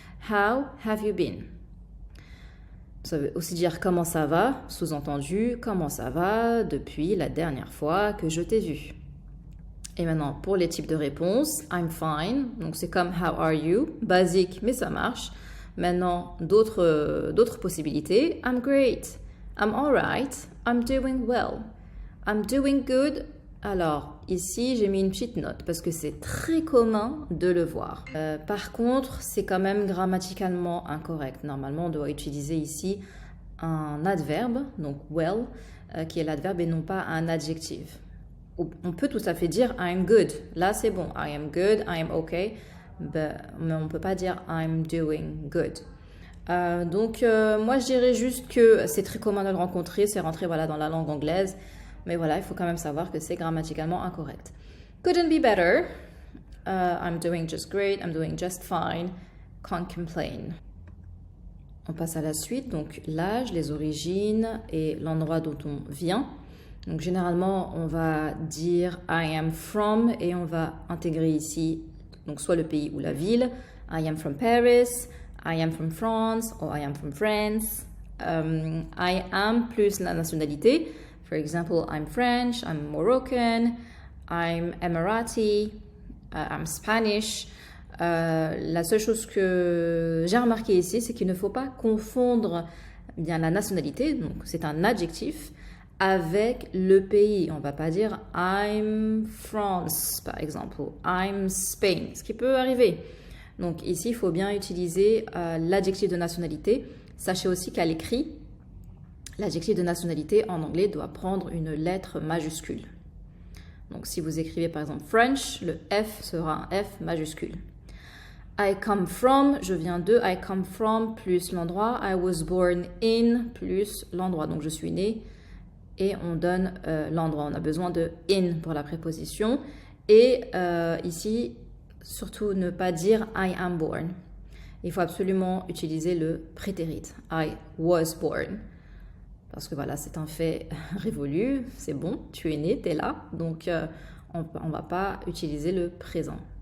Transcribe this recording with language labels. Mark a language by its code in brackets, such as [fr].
[en] How have you been? [fr] Ça veut aussi dire comment ça va, sous-entendu, comment ça va depuis la dernière fois que je t'ai vu. Et maintenant, pour les types de réponses, [en] I'm fine, [fr] donc c'est comme [en] how are you, [fr] basique, mais ça marche. Maintenant, d'autres possibilités, [en] I'm great, I'm alright, I'm doing well, I'm doing good. [fr] Alors, ici, j'ai mis une petite note parce que c'est très commun de le voir. Par contre, c'est quand même grammaticalement incorrect. Normalement, on doit utiliser ici un adverbe, donc well, qui est l'adverbe et non pas un adjectif. On peut tout à fait dire [en] I'm good. [fr] Là, c'est bon. [en] I am good, I am okay. [fr] Mais on ne peut pas dire [en] I'm doing good. [fr] Donc, moi, je dirais juste que c'est très commun de le rencontrer. C'est rentré voilà, dans la langue anglaise. Mais voilà, il faut quand même savoir que c'est grammaticalement incorrect. [en] Couldn't be better. I'm doing just great. I'm doing just fine. Can't complain. [fr] On passe à la suite. Donc, l'âge, les origines et l'endroit dont on vient. Donc, généralement, on va dire [en] I am from [fr] et on va intégrer ici donc soit le pays ou la ville. [en] I am from Paris. I am from France. Or I am from France. I am [fr] plus la nationalité. [en] For example, I'm French, I'm Moroccan, I'm Emirati, I'm Spanish. [fr] La seule chose que j'ai remarqué ici, c'est qu'il ne faut pas confondre bien la nationalité, donc c'est un adjectif, avec le pays. On ne va pas dire [en] I'm France, [fr] par exemple, ou [en] I'm Spain, [fr] ce qui peut arriver. Donc ici, il faut bien utiliser l'adjectif de nationalité. Sachez aussi qu'à l'écrit, l'adjectif de nationalité en anglais doit prendre une lettre majuscule. Donc si vous écrivez par exemple French, le F sera un F majuscule. [en] I come from, [fr] je viens de, [en] I come from [fr] plus l'endroit, [en] I was born in plus l'endroit. [fr] Donc je suis né et on donne l'endroit. On a besoin de in pour la préposition. Et ici, surtout ne pas dire [en] I am born. [fr] Il faut absolument utiliser le prétérit. [en] I was born. [fr] Parce que voilà, c'est un fait révolu, c'est bon, tu es né, tu es là, donc on ne va pas utiliser le présent.